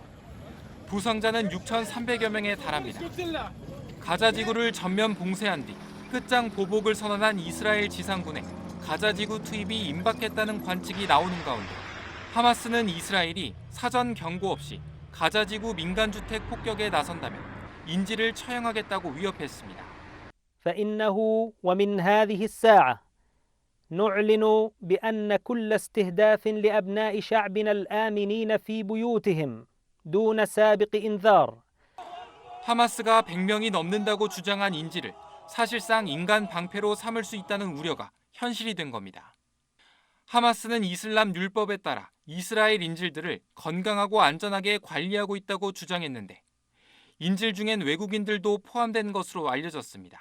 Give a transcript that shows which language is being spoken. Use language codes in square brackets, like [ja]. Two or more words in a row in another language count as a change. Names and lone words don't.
[ko] 부상자는 6,300여 명에 달합니다. 가자 지구를 전면 봉쇄한 뒤 끝장 보복을 선언한 이스라엘 지상군에 가자 지구 투입이 임박했다는 관측이 나오는 가운데 하마스는 이스라엘이 사전 경고 없이 가자 지구 민간주택 폭격에 나선다면 인질을 처형하겠다고 위협했습니다. [ar] فإنه ومن هذه الساعة نعلن بأن كل استهداف لأبناء شعبنا الآمنين في بيوتهم دون سابق إنذار. [ko] 하마스가 100명이 넘는다고 주장한 인질을 사실상 인간 방패로 삼을 수 있다는 우려가 현실이 된 겁니다. 하마스는 이슬람 율법에 따라 이스라엘 인질들을 건강하고 안전하게 관리하고 있다고 주장했는데 인질 중엔 외국인들도 포함된 것으로 알려졌습니다.